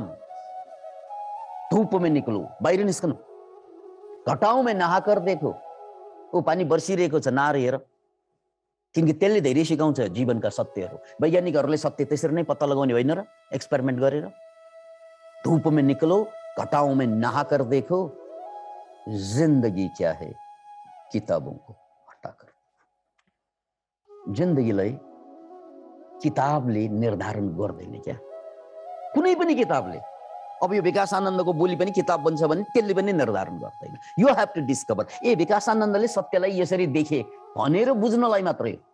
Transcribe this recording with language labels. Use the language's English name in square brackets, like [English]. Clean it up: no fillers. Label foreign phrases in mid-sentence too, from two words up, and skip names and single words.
[Nepali] धूपमा निक्लो, बाहिर निस्कनु। घटाउमा [Hindi] नहाकर देखो, [Nepali] ऊ पानी बर्सिरहेको छ नार हेर, किनकि त्यसले धेरै सिकाउँछ जीवनका सत्यहरू। वैज्ञानिकहरूले सत्य त्यसरी नै पत्ता लगाउने होइन र, एक्सपेरिमेन्ट गरेर। [Hindi] धूपमा निक्लो, घटाउमा नहाकर देखो, जिंदगी क्या है किताबों को हटाकर। [Nepali] जिन्दगीलाई किताबले निर्धारण गर्दैन क्या, कुनै पनि किताबले। अब यो विकास आनन्दको बोली पनि किताब बन्छ भने त्यसले पनि निर्धारण गर्दैन। [English] you have to discover. [Nepali] विकास आनन्दले सत्यलाई यसरी देखे भनेर बुझ्नलाई मात्रै हो।